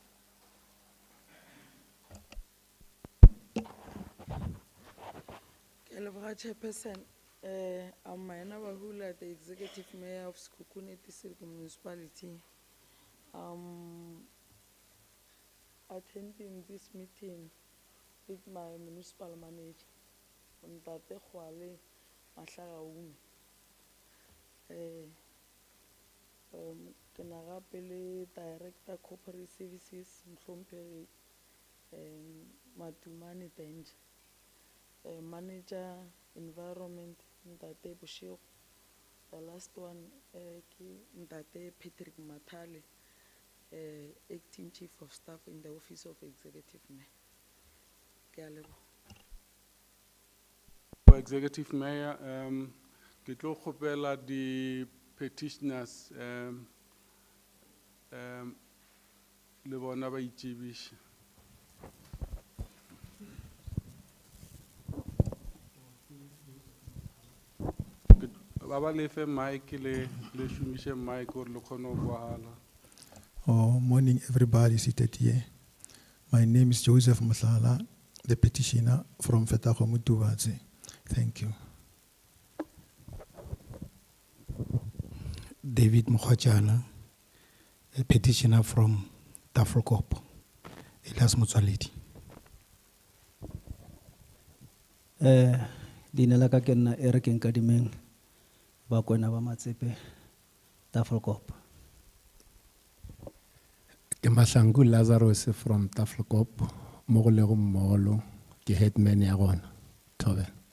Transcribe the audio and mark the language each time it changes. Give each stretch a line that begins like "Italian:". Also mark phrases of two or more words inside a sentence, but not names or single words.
English: Chairperson, I'm Maina Bahula, the Executive Mayor of Sekhukhune District Municipality. Attending this meeting with my municipal manager, Ntate Khwale Mahlagaung.
Northern Sotho: Ke na gape le
English: Director Corporate Services
Northern Sotho: Mhlomphe Matumane Danger.
English: Manager Environment Ntate Bushiro. The last one Ntate Patrick Matale, Acting Chief of Staff in the Office of Executive Mayor.
Northern Sotho: Ke a leboha.
English: Executive Mayor,
Northern Sotho: ke tlo kgopela di petitioners le bona ba itsebiše. Baba lefe mic le šomiše mic gore le kgone go boala.
English: Oh, morning everybody seated here. My name is Joseph Muhlala, the petitioner from Fetakgomo Tuvatse. Thank you. David Mukhachana, a petitioner from Tafelkop, Elias Motsoaledi.
Northern Sotho: Dinela ka ke nna Eric Nkadimeng ba kwena ba Matsepe Tafelkop. Kemahlangu Lazarus from Tafelkop, Mogolego Molo, ke headman ya gona, Tobe.